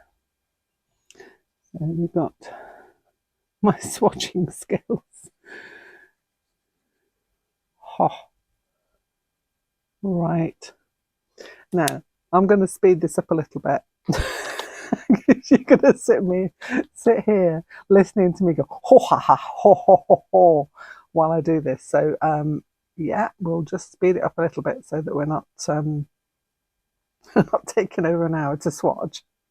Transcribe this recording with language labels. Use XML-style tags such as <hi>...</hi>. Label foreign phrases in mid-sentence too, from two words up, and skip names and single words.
<en>So we've got my swatching skills. Right. Now, I'm going to speed this up a little bit. You're going to sit here listening to me go, ho ha ha, ho ho ho ho, while I do this. So, yeah, we'll just speed it up a little bit so that we're not, not taking over an hour to swatch.</en>